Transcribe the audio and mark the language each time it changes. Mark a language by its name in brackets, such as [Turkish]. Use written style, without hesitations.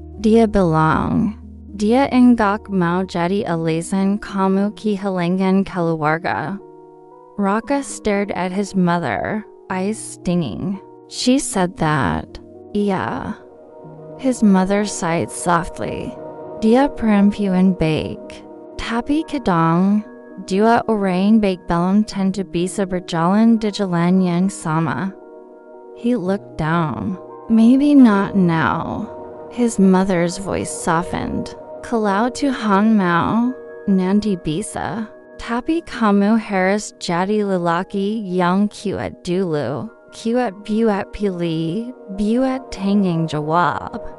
[Indonesian] Dia bilang, dia enggak mau jadi alasan kamu kehilangan keluarga. [English] Raka stared at his mother, eyes stinging. She said that. [Indonesian] Iya. [English] His mother sighed softly. [Indonesian] Dia perempuan baik. Tapi kadang, dua orang baik belum tentu bisa berjalan di jalan yang sama. [English] He looked down. Maybe not now. His mother's voice softened. [Indonesian] Kalau Tuhan mau, nanti bisa. Tapi kamu harus jadi lelaki yang kuat dulu. Kuat buat pilih, buat tanggung jawab.